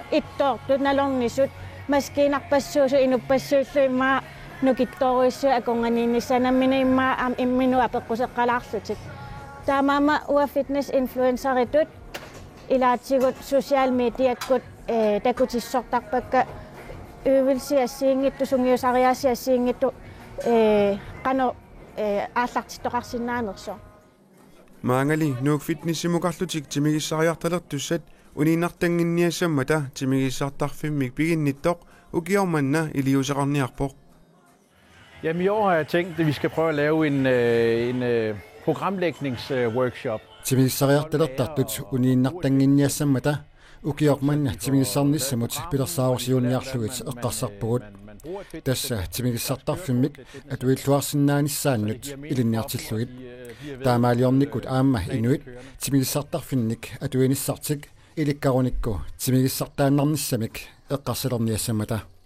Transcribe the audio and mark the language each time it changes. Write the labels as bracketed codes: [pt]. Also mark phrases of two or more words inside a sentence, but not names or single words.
[kl] ittoortut nalornisut maskiinarpassuusu inuppassuullu imma nukittoruissu akunganiinnissanamina imma imminu apeqquseqqalaarlutik taamaama ua [en] fitness influenceritut [kl] ilaatigut [en] social mediakkut [kl] takutissortarpakka øvelsiassiingittu sungiusariaasiassiingittu qano aallartittoqarsinnaanerso Maangali nuuk fitnessimuqarlutik timigissariartalertussat uniinartanginniassammata timigissartarfimmik piginnittoq ukiormanna iliuseqarniarpoq [da] Jamen i år har jeg tænkt, at vi skal prøve at lave en programlægningsworkshop. [kl] Timigissariartalertartut uniinnartanginniassammata ukiormanna timigissarnissamut pilersaarsiuniarlugit eqqarsarpugut tassa timigissartarfimmik atuilluarsinnaanissaannut ilinniartillugit taamaaliornikut aamma inuit timigissartarfinnik atuinissartik ilikkarunikku timigissartaannarnissamik eqqarsalerniassammata